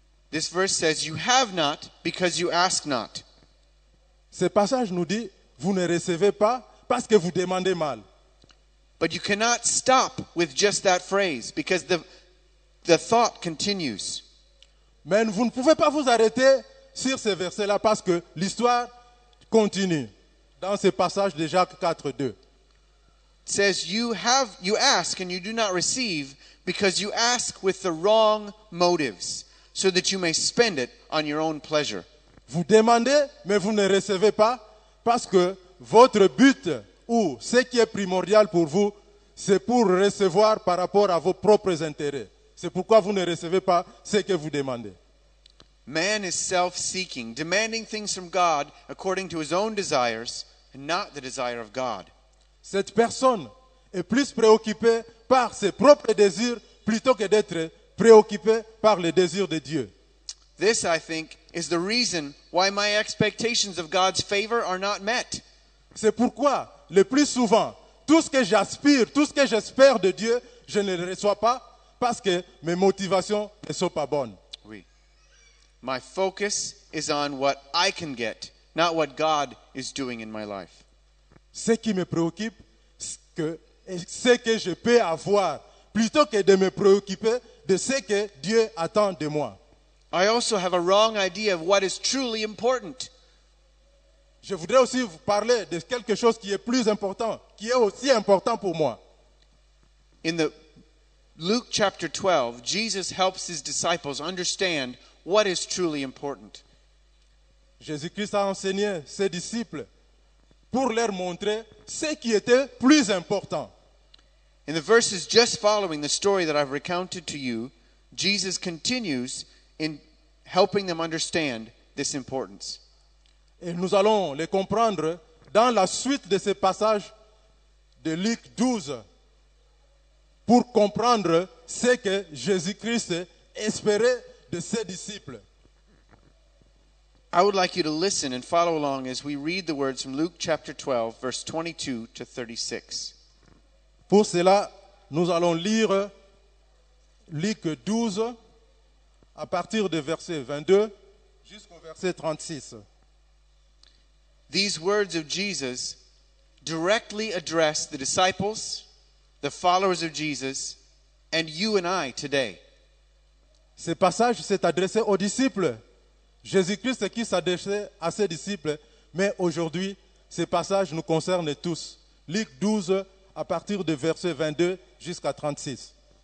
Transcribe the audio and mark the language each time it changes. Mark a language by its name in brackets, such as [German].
[English] This verse says, you have not because you ask not. [French] Ce passage nous dit, vous ne recevez pas parce que vous demandez mal. [English] But you cannot stop with just that phrase because the thought continues. [French] Mais vous ne pouvez pas vous arrêter sur ce verset-là parce que l'histoire continue. Dans ce passage de Jacques 4, 2. [English] It says, you ask and you do not receive because you ask with the wrong motives, so that you may spend it on your own pleasure. [French] Vous demandez, mais vous ne recevez pas parce que votre but ou ce qui est primordial pour vous, c'est pour recevoir par rapport à vos propres intérêts. C'est pourquoi vous ne recevez pas ce que vous demandez. [English] Man is self-seeking, demanding things from God according to his own desires and not the desire of God. [French] Cette personne est plus préoccupée par ses propres désirs plutôt que d'être préoccupée par les désirs de Dieu. [English] This, I think, is the reason why my expectations of God's favor are not met. [French] C'est pourquoi, le plus souvent, tout ce que j'aspire, tout ce que j'espère de Dieu, je ne le reçois pas parce que mes motivations ne sont pas bonnes. Oui. [English] My focus is on what I can get, not what God is doing in my life. [French] Ce qui me préoccupe, c'est ce que je peux avoir, plutôt que de me préoccuper de ce que Dieu attend de moi. [English] I also have a wrong idea of what is truly important. [French] Je voudrais aussi vous parler de quelque chose qui est plus important, qui est aussi important pour moi. [English] In the Luke chapter 12, Jesus helps his disciples understand what is truly important. [French] Jésus-Christ a enseigné ses disciples pour leur montrer ce qui était plus important. [English] In the verses just following the story that I've recounted to you, Jesus continues in helping them understand this importance. [French] Et nous allons les comprendre dans la suite de ce passage de Luc 12 pour comprendre ce que Jésus-Christ espérait de ses disciples. [English] I would like you to listen and follow along as we read the words from Luke chapter 12, verse 22 to 36. [French] Pour cela, nous allons lire Luc 12 à partir du verset 22 jusqu'au verset 36. [English] These words of Jesus directly address the disciples, the followers of Jesus, and you and I today. [French] Ce passage s'est adressé aux disciples. Jésus-Christ qui s'adressait à ses disciples, mais aujourd'hui, ce passage nous concerne tous. Luc 12 à partir du verset 22 jusqu'à 36.